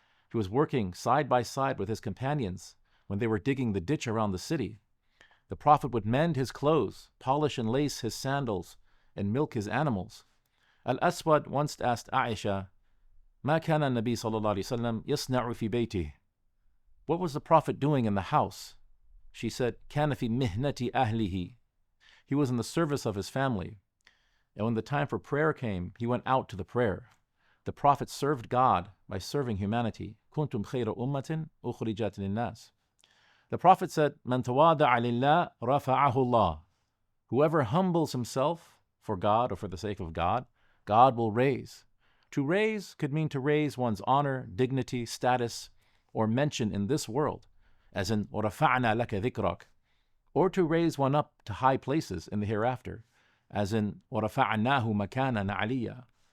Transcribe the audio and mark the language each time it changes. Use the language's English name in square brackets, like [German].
[English] He was working side by side with his companions when they were digging the ditch around the city. The Prophet would mend his clothes, polish and lace his sandals, and milk his animals. Al-Aswad once asked Aisha, مَا كَانَ النَّبِي صلى الله عليه وسلم يصنع في بيته. What was the Prophet doing in the house? [Arabic] She said, كان في مهنة أهله. [English] He was in the service of his family. And when the time for prayer came, he went out to the prayer. The Prophet served God by serving humanity. [Arabic] كنتم خير أمة أخرجت للناس. The Prophet said, من تواضع لله رفعه الله. [English] Whoever humbles himself for God or for the sake of God, God will raise. To raise could mean to raise one's honor, dignity, status, or mention in this world, as in وَرَفَعْنَا لَكَ ذِكْرَكَ, or to raise one up to high places in the hereafter, as in وَرَفَعْنَاهُ مَكَانًا عَلِيًّا.